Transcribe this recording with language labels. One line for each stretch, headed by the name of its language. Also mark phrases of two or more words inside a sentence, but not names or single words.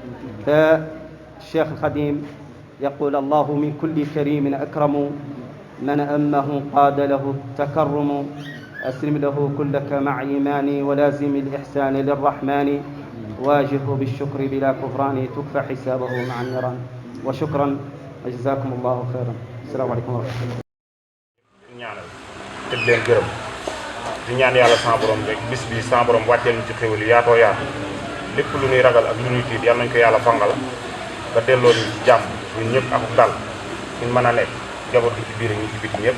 Arabic: فالشيخ الخديم يقول الله من كل كريم أكرم، من أمه قاد له التكرم، أسلم له كلك مع إيماني ولازم الإحسان للرحمن، واجهه بالشكر بلا كفران تكفى حسابه مع النيران. وشكرا وجزاكم الله خيرا. السلام عليكم ورحمة الله.
Wolof: ñaanal te di leen gërëm di ñaan yàlla sama borom rek bis bi sama borom wàcceel ñu ci xéwal yaatoo yaatu lépp lu ñuy ragal ak lu ñuy tiit yal nañ ko yàlla fangal ba delloo ñu ci jàmm ñun ñëpp ak dal ñu mën a nekk jaboot gi ci biir ñi ci biti ñëpp.